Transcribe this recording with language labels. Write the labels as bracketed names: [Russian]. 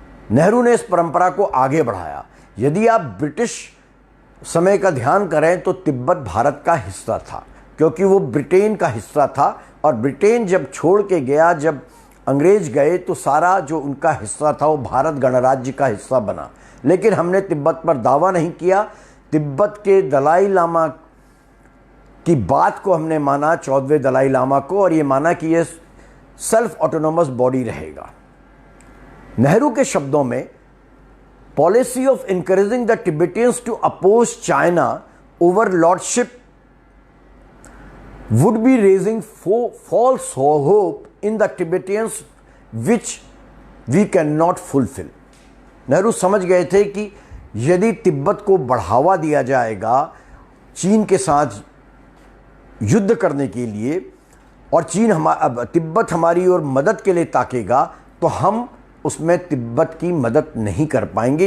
[Hindi] नेहरू ने इस परंपरा को आगे बढ़ाया। यदि आप ब्रिटिश समय का ध्यान करें तो तिब्बत भारत का हिस्सा था, क्योंकि वो ब्रिटेन का हिस्सा था, और ब्रिटेन जब छोड़ के गया, जब अंग्रेज गए, तो सारा जो उनका हिस्सा था वो भारत गणराज्य का हिस्सा बना। लेकिन हमने तिब्बत पर दावा नहीं किया। तिब्बत के दलाई लामा की बात को हमने माना, 14वें दलाई लामा को, और ये माना कि ये सेल्फ ऑटोनोमस बॉडी रहेगा। नेहरू के शब्दों में, [English] Policy of encouraging the Tibetans to oppose China over lordship would be raising false hope in the Tibetans which we cannot fulfill। [Hindi] Nehru समझ गए थे कि यदि तिब्बत को बढ़ावा दिया जाएगा चीन के साथ युद्ध करने के लिए, और तिब्बत हमारी ओर मदद के लिए ताकेगा, तो हम उसमें तिब्बत की मदद नहीं कर पाएंगे।